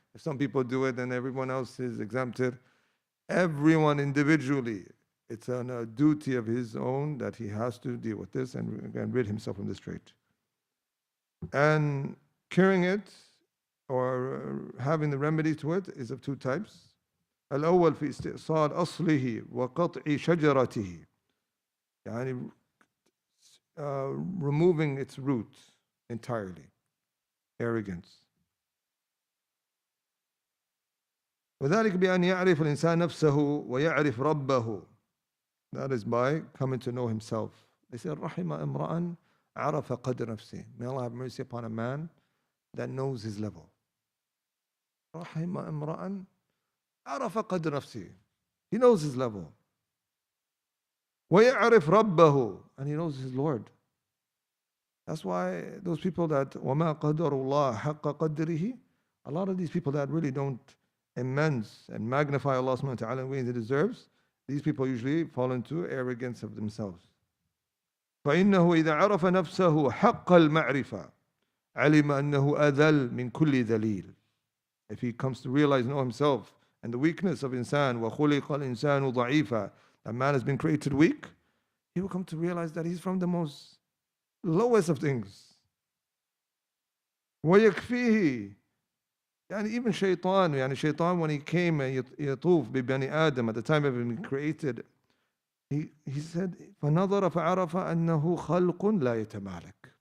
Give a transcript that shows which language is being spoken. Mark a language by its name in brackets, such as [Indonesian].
[English] If some people do it, then everyone else is exempted. Everyone individually, it's a duty of his own that he has to deal with this and rid himself from this trait. And curing it or having the remedy to it is of two types. [Arabic] الأول في استئصال أصله وقطع شجرته. يعني [English] removing its root entirely. Arrogance. [Arabic] وذلك بأن يعرف الإنسان نفسه ويعرف ربه. [English] That is by coming to know himself. They say [Arabic] رحم امرأ عرف قدر نفسه. [English] May Allah have mercy upon a man that knows his level. [Arabic] رحم امرأ عرف قدر نفسه. [English] He knows his level. [Arabic] ويعرف ربه, [English] and he knows his Lord. That's why those people that [Arabic] وما قدر الله حق قدره, [English] a lot of these people that really don't immense and magnify Allah subhanahu wa ta'ala in ways He deserves, these people usually fall into arrogance of themselves. [Arabic] فإنه إذا عرف نفسه حق المعرفة علم أنه أذل من كل ذليل. [English] If he comes to realize, know himself and the weakness of insan, [Arabic] وَخُلِقَ الْإِنسَانُ ضَعِيفًا, [English] that man has been created weak, he will come to realize that he's from the most lowest of things. [Arabic] وَيَكْفِيهِ, [English] and even shaitan, when he came [Arabic] يطوف ببني [English] Adam at the time of being created, he said, [Arabic] فَنَظَرَ فَعَرَفَ أَنَّهُ خَلْقٌ لَا يَتَمَالَكْ.